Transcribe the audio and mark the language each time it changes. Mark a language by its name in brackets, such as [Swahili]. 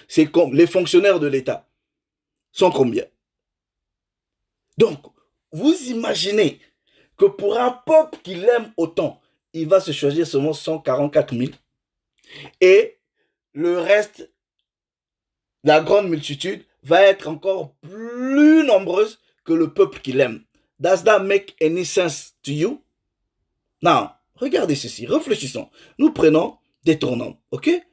[French] C'est comme les fonctionnaires de l'État. Sont combien? Donc, vous imaginez que pour un peuple qui l'aime autant, il va se choisir seulement 144 000. Et le reste, la grande multitude, va être encore plus nombreuse que le peuple qui l'aime. [English] Does that make any sense to you? [French] Non. Regardez ceci, réfléchissons. Nous prenons des tournants, ok?